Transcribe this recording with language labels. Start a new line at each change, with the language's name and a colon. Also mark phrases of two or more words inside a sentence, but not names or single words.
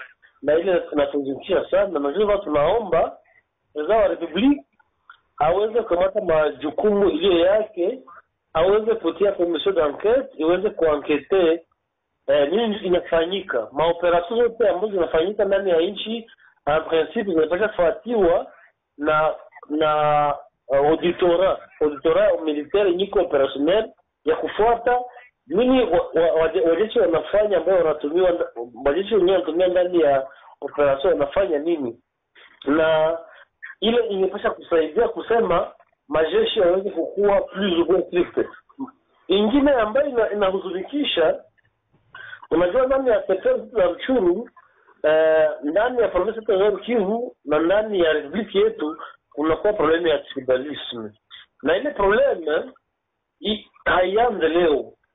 Swahili: Na ile tunatuzungusha sana, na ndio tunaomba president wa republique aweze kumata majukumu ile yake, aweze kutia
French: commission d'enquête
Swahili: iweze kuankete nini inafanyika, maoperation yote ambazo zinafanyika ndani ya nchi
French: en principe
Swahili: zinapaswa kufuatiwa na
French: auditorat militaire
Swahili: niko opérationnel ya kufuata nini wajeshi wanafanya, ambao wanatumiwa wajeshi wenyewe wanatumia ndani ya operation wanafanya nini, na ile ingepasha kusaidia kusema majeshi yaweze kukua
French: plus ou moins strict.
Swahili: Ingine ambayo inahuzunikisha, unajua ndani ya secteur za Ruchuru, ndani ya province ya Kivu na ndani ya republiki yetu kunakuwa problemu ya tribalisme, na ile problemu haianze leo.